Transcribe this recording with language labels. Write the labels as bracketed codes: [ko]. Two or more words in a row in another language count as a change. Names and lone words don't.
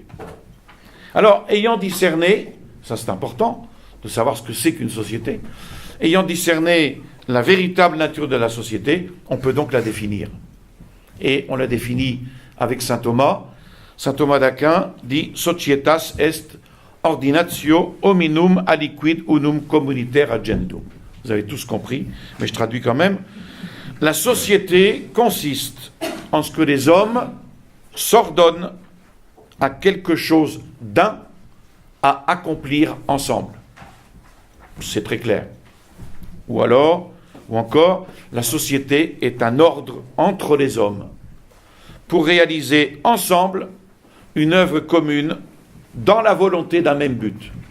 [fr] Alors, ayant discerné, ça c'est important, de savoir ce que c'est qu'une société, ayant discerné la véritable nature de la société, on peut donc la définir. Et on la définit avec saint Thomas. [la] Saint Thomas d'Aquin dit « Societas est ordinatio hominum aliquid unum communitaire agendum. [fr] Vous avez tous compris, mais je traduis quand même. La société consiste en ce que les hommes s'ordonnent à quelque chose d'un à accomplir ensemble. C'est très clair. Ou encore, la société est un ordre entre les hommes pour réaliser ensemble une œuvre commune dans la volonté d'un même but.